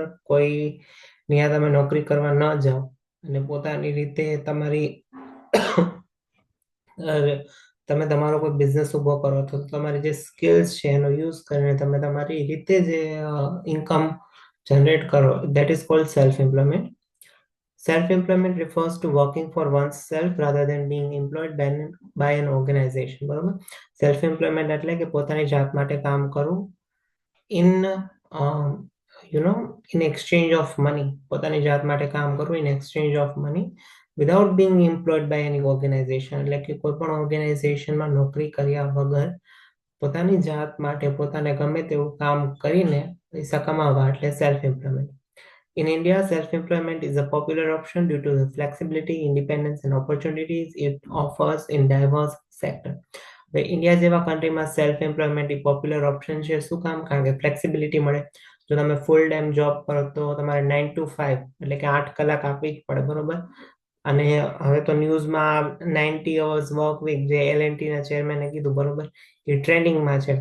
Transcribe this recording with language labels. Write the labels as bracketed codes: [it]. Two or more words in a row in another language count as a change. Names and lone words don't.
[gu] કોઈ ત્યાં તમે નોકરી કરવા ન જાઓ અને પોતાની રીતે તમે તમારો કોઈ બિઝનેસ ઊભો કરો તો તમારી જે સ્કિલ્સ છે એનો યુઝ કરીને તમે તમારી રીતે જે ઇન્કમ જનરેટ કરો, [en] that is called self-employment. Self-employment refers to working for oneself rather than being employed by an organization, બરોબર. [gu] Self-employment એટલે કે પોતાની જાત માટે કામ કરવું [en] in in exchange of money. [gu] પોતાની જાત માટે કામ કરવું [en] in exchange of money without being employed by any organization. [gu] એટલે કે કોઈ પણ ઓર્ગેનાઇઝેશનમાં નોકરી કર્યા વગર પોતાની જાત માટે પોતાને ગમે તેવું કામ કરીને પૈસા કમાવા એટલે [en] self employment. In India, self-employment is a popular option due to the flexibility, independence, and opportunities it offers in diverse sectors. [gu] ઇન્ડિયા જેવા કન્ટ્રીમાં [en] self employment [gu] એ [en] popular option [gu] છે. શું કામ? કારણ કે ફ્લેક્સિબિલિટી મળે. જો તમે [en] full time job [gu] કરો તો તમારે 9 to 5 એટલે કે 8 કલાક આપવી જ પડે, બરોબર. અને હવે તો ન્યૂઝમાં 90 [en] hours work week [gu] જે L&T ના ચેરમેને કીધું, બરોબર, એ ટ્રેન્ડિંગમાં છે.